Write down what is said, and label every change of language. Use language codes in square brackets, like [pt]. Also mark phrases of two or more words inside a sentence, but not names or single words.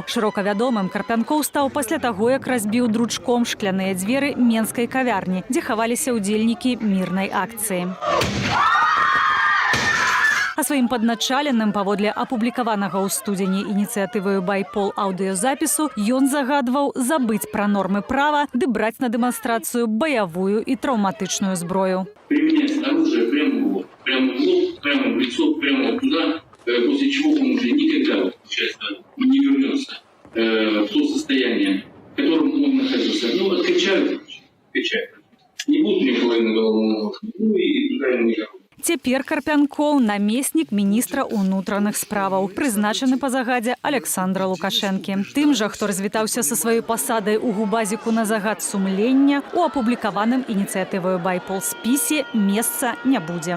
[be] Шырока вядомым Карпянкоў стаў пасля таго, як разбіў дручком шкляныя дзверы менскай кавярні, дзе хаваліся ўдзельнікі мірнай акцыі. А сваім падначаленым паводле апублікаванага ў студзені ініцыятывы «Байпол» аўдыёзапісу ён загадваў забыць пра нормы права ды браць на дэманстрацыю баявую і траўматычную зброю. [ru] Применять оружие прямо в лоб, прямо в лицо, прямо туда, после чего он уже никогда, честно, не вернется в то состояние, в котором он находился. Ну, откачают. Не будут никого на голову, ну и туда ему не. [be] Цяпер Карпянкоў намеснік міністра ўнутраных справаў, прызначаны па загадзе Александра Лукашэнкі. Тым жа, хто развітаўся са сваёй пасадай у губазіку на загад сумлення, у апублікаваным ініцыятываю «Байпол» спісе месца не будзе.